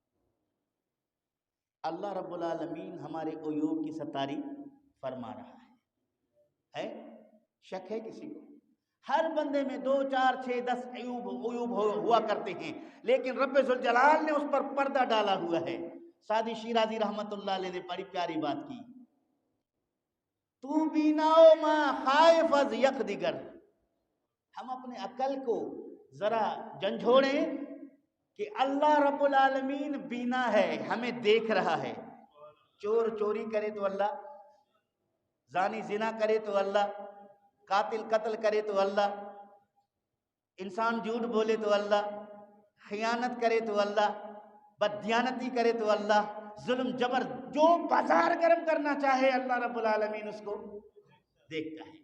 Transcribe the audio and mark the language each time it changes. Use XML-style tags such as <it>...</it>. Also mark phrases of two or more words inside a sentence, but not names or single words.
<ur>اللہ رب العالمین ہمارے عیوب کی ستاری فرما رہا ہے شک ہے کسی کو؟ ہر بندے میں 2 4 6 10 عیوب ہوا کرتے ہیں، لیکن رب ذوالجلال نے اس پر پردہ ڈالا ہوا ہے۔ سعدی شیرازی رحمت اللہ علیہ نے بڑی پیاری بات کی،</ur> <fa>تو بیناؤ ما خائف از یک دیگر۔</fa> <ur>ہم اپنے عقل کو ذرا جھنجھوڑیں کہ اللہ رب العالمین بینا ہے، ہمیں دیکھ رہا ہے۔ چور چوری کرے تو اللہ، زانی زنا کرے تو اللہ، قاتل قتل کرے تو اللہ، انسان جھوٹ بولے تو اللہ، خیانت کرے تو اللہ، بددیانتی کرے تو اللہ، ظلم جبر جو بازار گرم کرنا چاہے اللہ رب العالمین اس کو دیکھتا ہے۔</ur>